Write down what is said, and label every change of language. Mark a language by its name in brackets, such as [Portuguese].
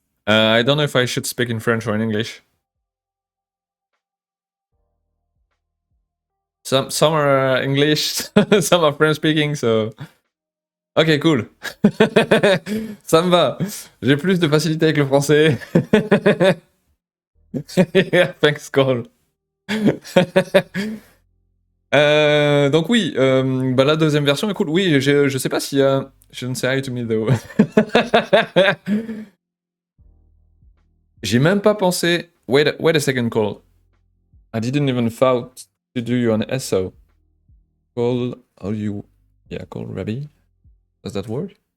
[English] I don't know if I should speak in French or in English. Some are English, some are French speaking, so... [French] Ok, cool. Ça me va. J'ai plus de facilité avec le français. [English] Yeah, thanks, Cole. [French] Donc oui, bah la deuxième version est cool. Oui, je sais pas s'il y a... [English] Shouldn't say hi to me though. [French] J'ai même pas pensé... [English] Wait a second, Cole. I didn't even thought to do you an SO. Cole, how you... Yeah, Cole Rabbi. Does that work?